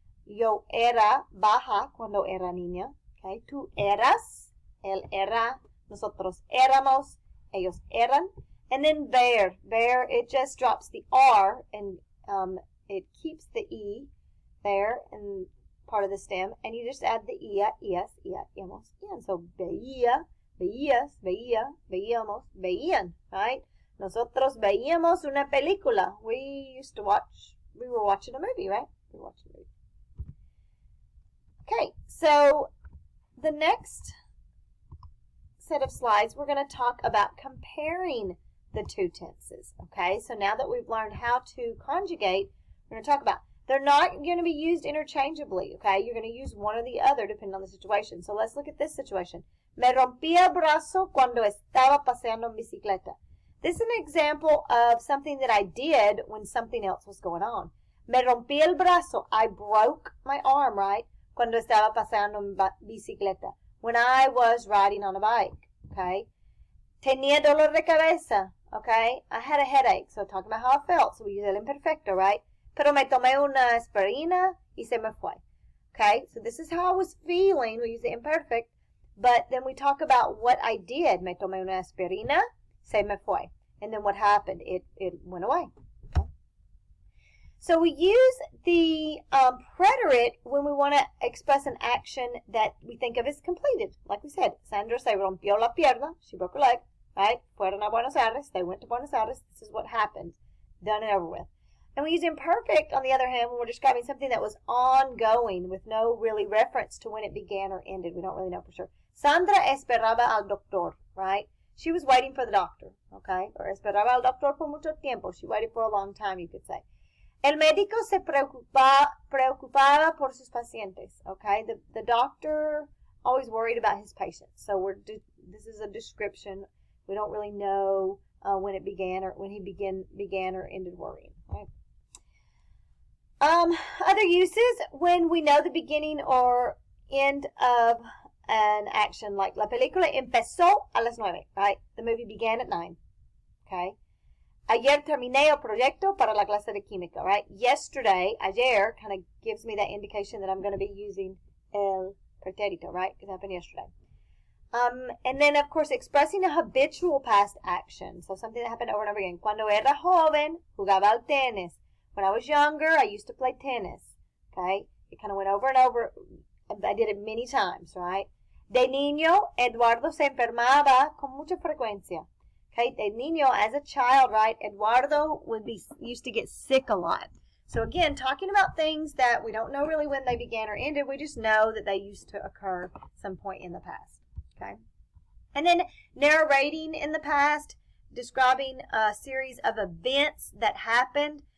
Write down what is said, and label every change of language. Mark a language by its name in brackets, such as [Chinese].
[Spanish] Yo era baja cuando era niña. Okay, tú eras, él era, nosotros éramos, ellos eran. [English] And then ver. Ver, it just drops the R and it keeps the E there in part of the stem. And you just add the ia, ias, ia, íamos, ian. So [Spanish] veía, veías, veía, veíamos, veían, [English] right? [Spanish] Nosotros veíamos una película. [English] We were watching a movie, right? We were watching a movie. Okay, so the next set of slides, we're going to talk about comparing the two tenses. Okay, so now that we've learned how to conjugate, we're going to talk about, they're not going to be used interchangeably, okay? You're going to use one or the other depending on the situation. So let's look at this situation. [Spanish] Me rompí el brazo cuando estaba paseando en bicicleta. [English] This is an example of something that I did when something else was going on. [Spanish] Me rompí el brazo. [English] I broke my arm, right? [Spanish] Cuando estaba paseando en bicicleta. [English] When I was riding on a bike, okay? [Spanish] Tenía dolor de cabeza, okay? [English] I had a headache. So talking about how I felt. So we use el imperfecto, right? [Spanish] Pero me tomé una aspirina y se me fue. [English] Okay? So this is how I was feeling. We use the imperfect. But then we talk about what I did. [Spanish] Me tomé una aspirina. Se me fue. [English] And then what happened? It went away. Okay. So we use the preterite when we want to express an action that we think of as completed. Like we said, [Spanish] Sandra se rompió la pierna. [English] She broke her leg. Right? [Spanish] Fueron a Buenos Aires. [English] They went to Buenos Aires. This is what happened. Done and over with. And we use imperfect, on the other hand, when we're describing something that was ongoing with no really reference to when it began or ended. We don't really know for sure. [Spanish] Sandra esperaba al doctor. [English] Right? She was waiting for the doctor, okay? [Spanish] Or esperaba al doctor por mucho tiempo. [English] She waited for a long time, you could say. [Spanish] El médico se preocupaba por sus pacientes, okay? [English] The doctor always worried about his patients. So this is a description. We don't really know when it began or when he began or ended worrying, right? Other uses, when we know the beginning or end of an action, like [Spanish] la película empezó a las 9, [English] right? The movie began at 9, okay? [Spanish] Ayer terminé el proyecto para la clase de química, right? [English] Yesterday, ayer, kind of gives me that indication that I'm going to be using el pretérito, right? Because it happened yesterday. And then, of course, expressing a habitual past action. So something that happened over and over again. [Spanish] Cuando era joven, jugaba al tenis. [English] When I was younger, I used to play tennis, okay? It kind of went over and over. I did it many times, right? [Spanish] De niño, Eduardo se enfermaba con mucha frecuencia. [English] Okay, de niño, as a child, right? Eduardo used to get sick a lot. So again, talking about things that we don't know really when they began or ended, we just know that they used to occur some point in the past. Okay, and then narrating in the past, describing a series of events that happened.